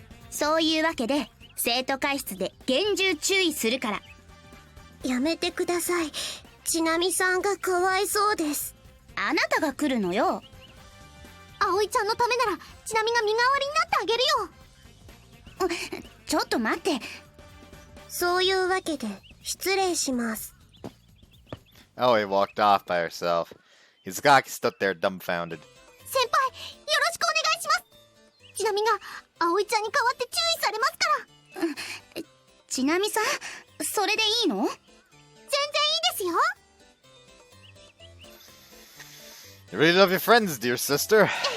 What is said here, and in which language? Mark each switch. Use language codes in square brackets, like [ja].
[ja] そういうわけで生徒会室で厳重注意するから。やめてください。ちなみさんがかわいそうです。あなたが来るのよ。葵ちゃんのためならちなみが身代わりになってあげるよ。ちょっと待って。そういうわけで失礼します。 [en] Aoi walked off by herself. Izukaki stood there dumbfounded. [ja] 先輩、よろしくお願いします。ちなみが葵ちゃんに代わって注意されますから。ちなみさん、それでいいの？全然いいですよ。 [en] You really love your friends, dear sister.